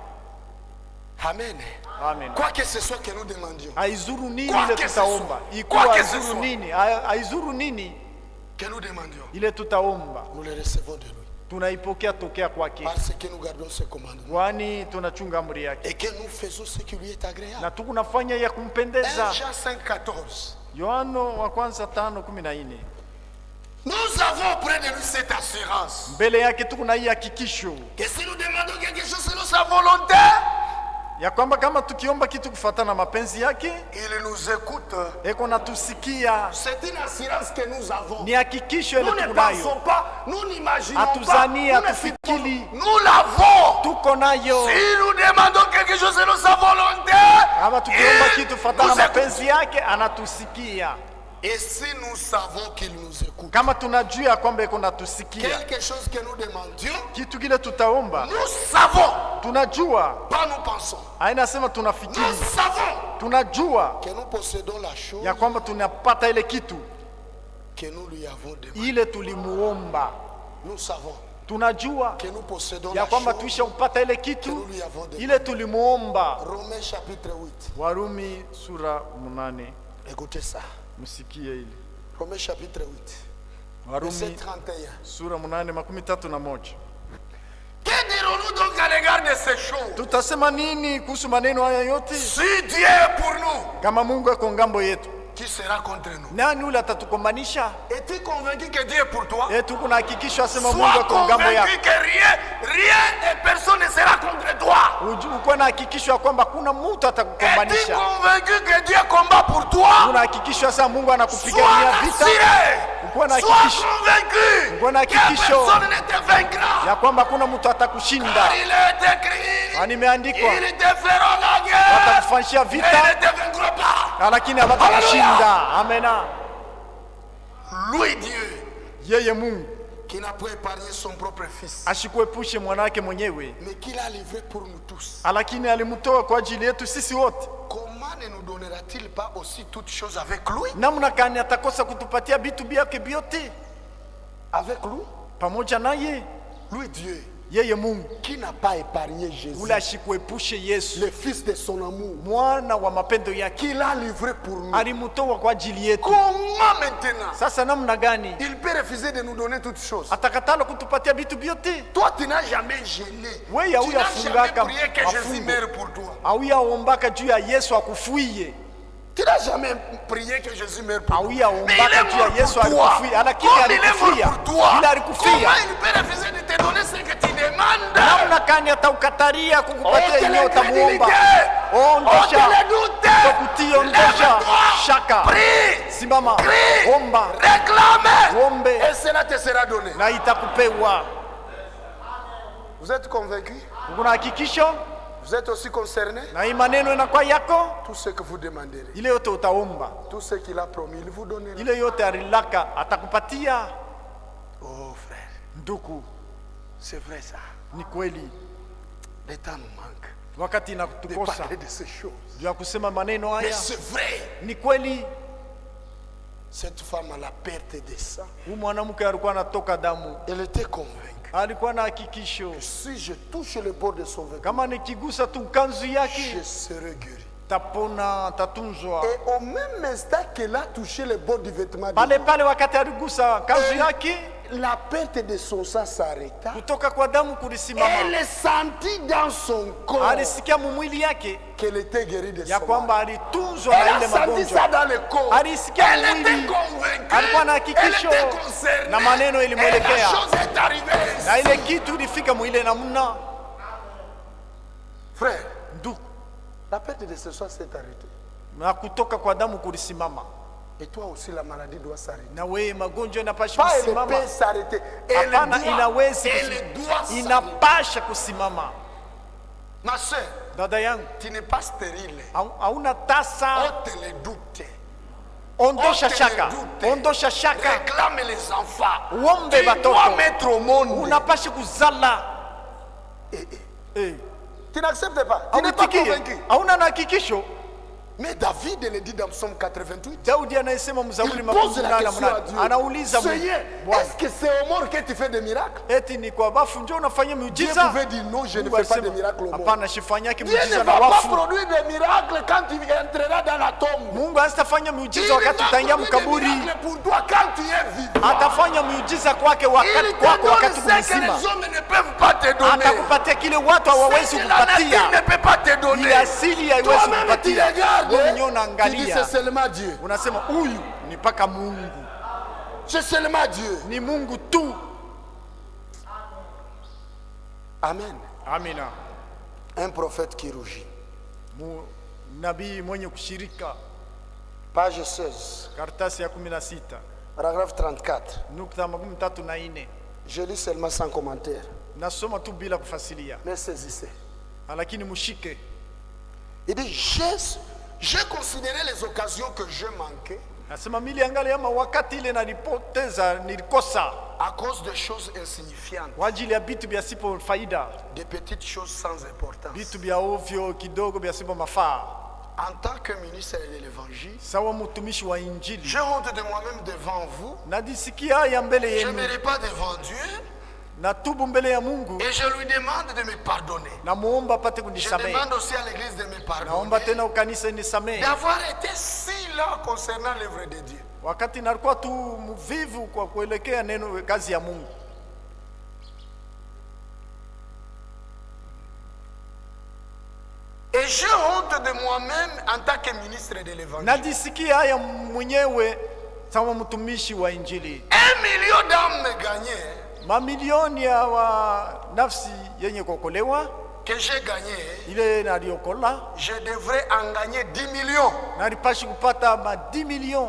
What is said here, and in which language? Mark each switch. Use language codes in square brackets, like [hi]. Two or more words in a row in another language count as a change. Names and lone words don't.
[fr] Amen. Amen. Quoi que ce soit que nous demandions, [sw] Haizuru nini Kwa ile [fr] que ce [sw] tutaomba. [fr] soit. [sw] Ikuwa [fr] Kwa que ce [sw] haizuru [fr] soit. [sw] nini. Haizuru nini [fr] que nous demandions, [sw] ile tutaomba. [fr] nous le recevons de lui. [sw] Tunaipokea tokea kwake. [fr] Parce que nous gardons ses commandements. [sw] Kwani tunachunga amri yake. [fr] Et que nous faisons ce qui lui est agréable. [sw] Na tukunafanya ya 1 kumpendeza. [fr] Jean 5,14. [sw] Yohano wa kwanza 5:14. [fr] Nous avons auprès de lui cette assurance. [sw] Mbele yake tuko na hii hakikisho [fr] Que si nous demandons quelque chose selon sa volonté, [sw] ya kwamba kama tukiomba kitu kufuatana na mapenzi yake, [fr] il nous écoute. [sw] eko natusikia. [fr] C'est une assurance que nous avons. [sw] Ni hakikisho ile [fr] Nous ne [sw] tuko [fr] pensons [sw] nayo. [fr] pas, nous n'imaginons pas. [sw] Hatuzani, [fr] Nous ne [sw] hatufikiri. [fr] supposons- Nous l'avons. [sw] Tuko nayo. [fr] Si nous demandons quelque chose selon sa volonté, [sw] Kama tukiomba [fr] il [sw] kitu kufuatana na [fr] nous écoute. [sw] mapenzi yake, anatusikia. [fr] Et si nous savons qu'il nous écoute, [sw] Kama tunajua ya kwamba eko natusikia, [fr] quelque chose que nous demandions, [sw] kitu kile tutaomba, [fr] nous savons, [sw] tunajua. [fr] pas nous pensons, [sw] Hainasema [fr] nous [sw] tunafikiri, [fr] savons [sw] tunajua [fr] que nous possédons la chose [sw] ya kwamba tunapata ile kitu [fr] que nous lui avons demandé. [sw] ile tulimuomba. [fr] Nous savons [sw] Tunajua [fr] que nous possédons [sw] ya [fr] la [sw] kwamba [fr] chose [sw] tuisha kupata ile [fr] que [sw] kitu [fr] nous lui avons demandé. [sw] ile tulimuomba. [fr] Romains chapitre 8. [sw] Warumi sura 8, [fr] Écoutez ça. [sw] msikie ile. [fr] Romains chapitre 8. Verset [sw] Warumi 31. sura 8:31. [fr] Que dirons-nous donc à l'égard de ces choses? [sw] Tutasema nini kuhusu maneno haya yote? [fr] Si Dieu est pour nous, [sw] Kama Mungu ako ngambo yetu, [fr] qui sera contre nous? [sw] nani ule atatukombanisha? [fr] Es-tu convaincu que Dieu est pour toi? [sw] Tuko na hakikisho asema Mungu [fr] Sois [sw] ako ngambo [fr] convaincu [sw] yako. [fr] que rien et personne ne sera contre toi. [sw] Uko na hakikisho ya kwamba kuna mtu [fr] Es-tu [sw] atakukombanisha. [fr] convaincu que Dieu combat pour toi? [sw] Una hakikisho sasa Mungu [fr] Sois [sw] anakupigania vita. Uko na [fr] assuré. Sois [sw] hakikisho [fr] convaincu [sw] Uko na [fr] que [sw] hakikisho [fr] personne ne te vaincra. [sw] ya kwamba kuna mtu atakushinda. [fr] Car il est écrit, [sw] Na nimeandikwa [fr] ils te feront la guerre [sw] watakufanyia [fr] et [sw] vita [fr] ils ne te vaincront pas. [sw] lakini hawatakushinda. Amena. [fr] Louis Dieu [sw] Yeye Mungu [fr] qui n'a pas épargné son propre fils, [sw] ashikuepushe mwanawake mwenyewe, [fr] mais qu'il a livré pour nous tous. [sw] lakini alimtoa kwa ajili yetu sisi wote. [fr] Comment ne nous donnera-t-il pas aussi toutes choses avec lui? [sw] Namna gani atakosa kutupatia vitu vyake vyote [fr] Avec lui? [sw] pamoja naye? [fr] Louis Dieu. [sw] Yeye Mungu [fr] qui n'a pas épargné Jésus, [sw] ule ashikuepushe Yesu, [fr] le fils de son amour, [sw] mwana wa mapendo yake, [fr] qu'il a livré pour nous. [sw] alimutoa kwa ajili yetu. [fr] Comment maintenant [sw] Sasa namna gani [fr] il peut refuser de nous donner toutes choses? [sw] atakatala kutupatia vitu vyote? [fr] Toi, tu n'as jamais gêné. [sw] Wewe [fr] Tu [sw] hauya [fr] n'as jamais [sw] fungaka [fr] prié que Jésus [sw] mafungo, [fr] meure pour toi. [sw] hauya ombaka juu ya Yesu akufuie, [fr] Tu n'as jamais prié que Jésus meure pour toi. [sw] hauya [fr] Mais il est [sw] ombaka juu ya [fr] mort [sw] Yesu [fr] pour toi. [sw] alikufia, lakini [fr] Comme il est [sw] alikufia, [fr] mort pour toi, [sw] ila alikufia. [fr] comment il peut refuser de te donner ce que tu demandes? [sw] Namna gani ataukataria kukupatia [fr] Ôte [sw] yenye utamuomba? [fr] l'incrédulité. [sw] Ondosha [fr] Ôte le doute. [sw] kukutia, ondosha [fr] Lève-toi. [sw] shaka, [fr] Prie. [sw] simama, [fr] Crie. [sw] omba, [fr] Réclame. [sw] ombe [fr] Et cela te sera donné. [sw] na itakupewa. [fr] Vous êtes convaincus? [sw] Kuna hakikisho [fr] Vous êtes aussi concernés? [sw] na hii maneno inakuwa yako, [fr] Tout ce que vous demanderez, [sw] ile yote utaomba, [fr] tout ce qu'il a promis, il vous donnera. [sw] ile yote alilaka atakupatia. [fr] Oh frère, [sw] Ndugu, [fr] c'est vrai ça. [sw] ni kweli [fr] Le temps nous manque [sw] wakati [fr] de [sw] inatukosa [fr] parler de ces choses. [sw] juu ya kusema maneno [fr] Mais [sw] haya. [fr] c'est vrai. [sw] Ni kweli, [fr] Cette femme a la perte de sang. [sw] huyu mwanamke alikuwa anatoka damu, [fr] Elle était convaincue. [sw] alikuwa na hakikisho, [fr] Si je touche le bord de son vêtement, [sw] kama nikigusa tu kanzu yake [fr] je serai guéri. [sw] tapona, tatunzwa. [fr] Et au même instant qu'elle a touché le bord du vêtement, de [sw] Pale pale wakati aligusa kanzu yake, [fr] la perte de son sang s'arrêta. [sw] kutoka kwa damu kulisimama. [fr] Elle sentit dans son corps [sw] Alisikia mumwili yake [fr] qu'elle était guérie de [sw] ya [fr] son [sw] kwamba [fr] mal. [sw] alitunzwa [fr] Elle [sw] na [fr] a [sw] ile [fr] senti ça [sw] magonjwa. [fr] dans le corps. [sw] Alisikia [fr] Elle était [sw] mwili, [fr] convaincue. [sw] alikuwa na [fr] Elle [sw] hakikisho [fr] était concernée. [sw] na maneno [fr] Et la [sw] ilimwelekea, [fr] chose est arrivée. [sw] na ile kitu ilifika mwile namna. [fr] Frère, [sw] Ndugu, [fr] la perte de ce sang s'est arrêtée. [sw] na kutoka kwa damu kulisimama, [fr] Et toi aussi, la maladie doit s'arrêter. [sw] na wewe magonjwa inapasha [fr] Pas elle [sw] kusimama. [fr] peut s'arrêter. Elle [sw] Hapana, [fr] doit, [sw] inawezi [fr] elle [sw] kusimama, [fr] doit s'arrêter. [sw] inapasha kusimama. [fr] Ma soeur, [sw] Dada yangu, [fr] tu n'es pas stérile. [sw] hauna tasa, [fr] Ôte les doutes. [sw] ondosha [fr] Ôte [sw] shaka, [fr] les doutes. [sw] ondosha shaka, [fr] Réclame les enfants. [sw] uombe [fr] Tu dois [sw] batoto, [fr] mettre au monde. [sw] unapasha kuzala. Eh, [fr] Tu n'acceptes pas. Tu n'es pas [sw] hautikie, [fr] convaincu. [sw] hauna na hakikisho. [fr] Mais David le dit dans Psaume 88. [sw] Daudi anayesema Mzaburi [fr] Il [sw] makumi [fr] pose la [sw] nane na [fr] question à [sw] munane, [fr] Dieu. [sw] anauliza Mungu, [fr] Seigneur, [sw] Bwana, [fr] est-ce que c'est au mort que tu fais des miracles? [sw] eti ni kwa bafu ndio unafanya [fr] Dieu [sw] miujiza? [fr] pouvait dire non, je ne [sw] Mungu [fr] fais pas [sw] alisema, [fr] de miracles au mort. [sw] hapana, sifanyake [fr] Dieu ne [sw] miujiza na [fr] va pas [sw] wafu. [fr] produire des miracles quand tu entreras dans la tombe. [sw] Mungu hasitafanya [fr] Il [sw] miujiza [fr] va [sw] wakati utaingia [fr] produire des [sw] mkaburi, [fr] miracles pour toi quand tu es vivant. [sw] atafanya miujiza kwake wakati [fr] Il te [sw] kwako, [fr] donne [sw] wakati [fr] ce que [sw] kumzima, [fr] les hommes ne peuvent pas te donner. [sw] atakupatia kile watu hawawezi [fr] Ce que la nature [sw] kupatia, [fr] ne peut pas te donner. [sw] ile asili haiwezi [fr] Toi-même tu [sw] kupatia. [fr] regardes, [sw] Wewe mwenyewe [fr] tu dis [sw] unaangalia, [fr] c'est seulement Dieu. [sw] unasema huyu ni mpaka Mungu, [fr] C'est seulement Dieu. [sw] ni Mungu tu. [fr] Amen. [sw] Amina. [fr] Un prophète qui rougit. [sw] Nabii mwenye kushirika, [fr] Page 16, [sw] karatasi ya 16 [fr] paragraphe 34. [sw] nukta 34. [fr] Je lis seulement sans commentaire. [sw] Nasoma tu bila kufasilia, [fr] Mais saisissez. [sw] lakini mushike. [fr] Il dit, j'ai considéré les occasions que je manquais [sw] Nasema miliangalia ama wakati ile nilipoteza, nilikosa [fr] à cause de choses insignifiantes, [sw] kwa ajili ya vitu vya sipo faida, [fr] des petites choses sans importance. [sw] vitu vya ovyo kidogo vya sipo mafaa. [fr] En tant que ministre de l'évangile, [sw] Sawa mtumishi wa Injili, [fr] j'ai honte de moi-même devant vous. [sw] najisikia haya mbele [fr] Je ne [sw] yenu, [fr] mérite pas devant Dieu [sw] natubu mbele ya Mungu, [fr] et je lui demande de me pardonner. [sw] namuomba apate [fr] Je [sw] kunisamehe. [fr] demande aussi à l'église de me [sw] Naomba [fr] pardonner [sw] tena ukanisa nisamehe, [fr] d'avoir été si lent concernant l'œuvre de Dieu. [sw] wakati nalikuwa tu mvivu kwa kuelekea neno kazi ya Mungu. [fr] Et j'ai honte de moi-même en tant que ministre de l'évangile. [sw] Najisikia haya mwenyewe sawa mtumishi wa Injili. [fr] 1 million d'âmes gagnées [sw] Mamilioni ya wa nafsi yenye kuokolewa [fr] que j'ai gagné, [sw] ile naliokola, [fr] je devrais en gagner 10 millions. [sw] nalipashi kupata ma 10 millions.